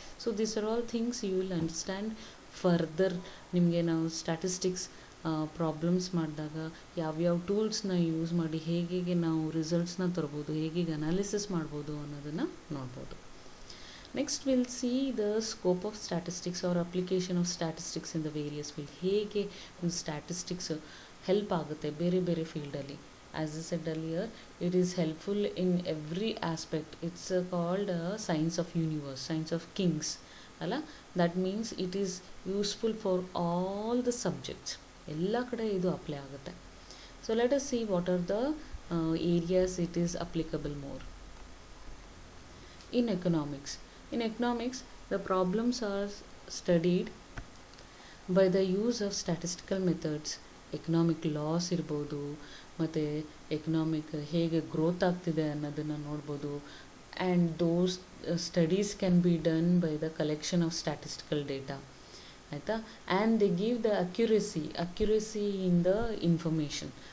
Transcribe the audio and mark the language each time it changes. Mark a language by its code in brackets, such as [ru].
[en] So this are all things you will understand further. [kn] ನಿಮಗೆ ನಾವು statistics problems ಮಾಡಿದಾಗ ಯಾವ್ಯಾವ ಟೂಲ್ಸ್ನ ಯೂಸ್ ಮಾಡಿ ಹೇಗೆ ನಾವು ರಿಸಲ್ಟ್ಸ್ನ ತರ್ಬೋದು, ಹೇಗೆ ಅನಾಲಿಸಿಸ್ ಮಾಡ್ಬೋದು ಅನ್ನೋದನ್ನು ನೋಡ್ಬೋದು. [en] Next will see the scope of statistics or application of statistics in the various field. [kn] ಹೇಗೆ ಒಂದು ಸ್ಟ್ಯಾಟಿಸ್ಟಿಕ್ಸ್ ಹೆಲ್ಪ್ ಆಗುತ್ತೆ ಬೇರೆ ಬೇರೆ ಫೀಲ್ಡಲ್ಲಿ. [en] As I said earlier, it is helpful in every aspect. It's called science of universe, science of kings. ಅಲ್ಲ, that means it is useful for all the subjects. [kn] ಎಲ್ಲ ಕಡೆ ಇದು ಅಪ್ಲೈ ಆಗುತ್ತೆ. [en] So let us see what are the areas it is applicable more. In economics, the problems are studied by the use of statistical methods. [kn] Economic loss ಇರ್ಬೋದು, ಮತ್ತು economic ಹೇಗೆ growth ಆಗ್ತಿದೆ ಅನ್ನೋದನ್ನು ನೋಡ್ಬೋದು. [en] And those studies can be done by the collection of statistical data, ಆಯಿತಾ. And they give the accuracy in the information.